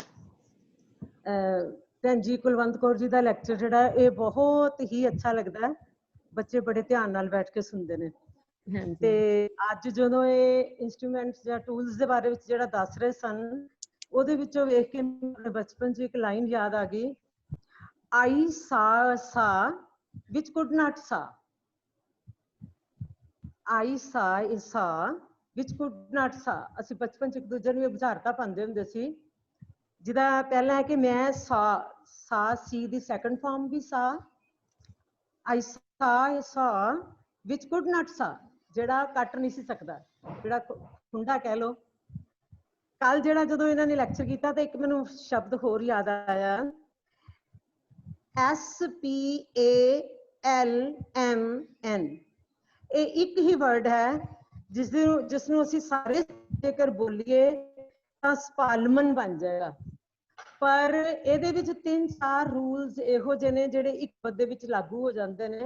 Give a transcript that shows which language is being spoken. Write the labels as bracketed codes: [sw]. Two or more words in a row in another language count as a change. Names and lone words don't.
[pa] ਭੈਣ ਜੀ ਕੁਲਵੰਤ ਕੌਰ ਜੀ ਦਾ ਲੈਕਚਰ ਜਿਹੜਾ ਇਹ ਬਹੁਤ ਹੀ ਅੱਛਾ ਲੱਗਦਾ ਹੈ। ਬੱਚੇ ਬੜੇ ਧਿਆਨ ਨਾਲ ਬੈਠ ਕੇ ਸੁਣਦੇ ਨੇ। ਤੇ ਅੱਜ ਜਦੋਂ ਇਹ ਇੰਸਟਰੂਮੈਂਟਸ ਜਾਂ ਟੂਲਸ ਦੇ ਬਾਰੇ ਵਿੱਚ ਜਿਹੜਾ ਦੱਸ ਰਹੇ ਸਨ, ਉਹਦੇ ਵਿੱਚੋਂ ਵੇਖ ਕੇ ਮੇਰੇ ਬਚਪਨ 'ਚ ਇੱਕ ਲਾਈਨ ਯਾਦ ਆ ਗਈ, [en] I saw which could not saw. I saw which could not saw। [pa] ਅਸੀਂ ਬਚਪਨ 'ਚ ਇੱਕ ਦੂਜੇ ਨੂੰ ਬੁਝਾਰਤਾਂ ਪਾਉਂਦੇ ਹੁੰਦੇ ਸੀ ਜਿਹਦਾ ਪਹਿਲਾਂ ਹੈ ਕਿ ਮੈਂ ਸਾ ਸੀ ਦੀ [en] second form [pa] ਵੀ ਸਾ, [en] I saw which could not saw, [pa] ਜਿਹੜਾ ਕੱਟ ਨਹੀਂ ਸੀ ਸਕਦਾ, ਜਿਹੜਾ ਖੁੰਡਾ ਕਹਿ ਲੋ। ਕੱਲ ਜਿਹੜਾ ਜਦੋਂ ਇਹਨਾਂ ਨੇ ਲੈਕਚਰ ਕੀਤਾ ਤੇ ਇੱਕ ਮੈਨੂੰ ਸ਼ਬਦ ਹੋਰ ਯਾਦ ਆਇਆ, SPALMN, ਇਹ ਇੱਕ ਹੀ ਵਰਡ ਹੈ ਜਿਸ ਨੂੰ ਅਸੀਂ ਸਾਰੇ ਜੇਕਰ ਬੋਲੀਏ ਤਾਂ ਸਪਾਲਮਨ ਬਣ ਜਾਏਗਾ, ਪਰ ਇਹਦੇ ਵਿੱਚ 3-4 ਰੂਲਸ ਇਹੋ ਜਿਹੇ ਨੇ ਜਿਹੜੇ ਇੱਕ ਪਦ ਦੇ ਵਿੱਚ ਲਾਗੂ ਹੋ ਜਾਂਦੇ ਨੇ।